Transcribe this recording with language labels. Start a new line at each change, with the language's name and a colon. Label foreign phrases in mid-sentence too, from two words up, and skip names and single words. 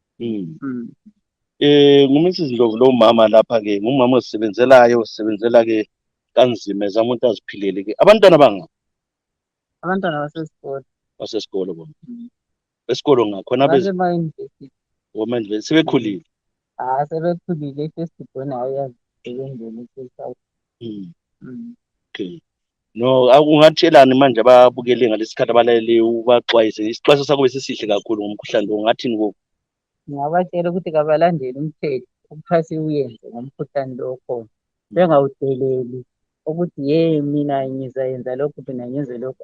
North Ndebele: NguMrs Ndlovu lo mama lapha-ke, ngumama osebenzela-ke kanzima ezama ukuthi aziphilele-ke. Abantwana banga? Abantwana basesikolo. Basesikolo bona? Esikolo ngakhona basemayunivesithi. Sebekhulile? Sebekhulile, i-
English: first born
North Ndebele: ayazisebenzela i-South. Okay. No, ungatshelani manje ababukele ngalesi sikhathi abalalele ubaxwayise? Isixwayiso sakho besisihle kakhulu ngomkhuhlane lo, ungathini kubo? Ngingabatshela ukuthi kabalandele umthetho okuthiwa siwuyenze ngomkhuhlane lo okhona, bengawudeleli ukuthi mina ngizayenza lokhu, mina ngenze lokhu.